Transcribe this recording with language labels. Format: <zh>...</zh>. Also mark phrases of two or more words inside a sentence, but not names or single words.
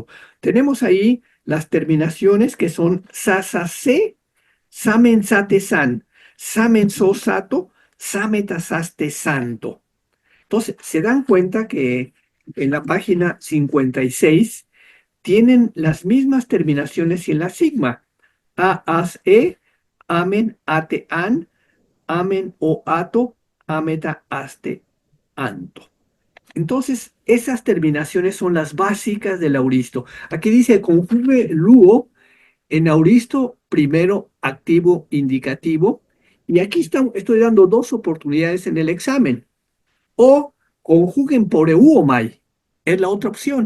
<es>Tenemos ahí las terminaciones que son</es> <el>sasase, samen sate san, samen so sato, sametasaste santo.</el> <es>Entonces, se dan cuenta que en la página 56 tienen las mismas terminaciones en la sigma.</es> <el>A, as, e, amen, ate, an, amen o ato, ameta, aste, anto.</el> <es>Entonces, esas terminaciones son las básicas del auristo. Aquí dice conjugue luo en auristo primero activo indicativo. Y aquí estoy dando dos oportunidades en el examen. O conjuguen por eu o mai. Es la otra opción.</es>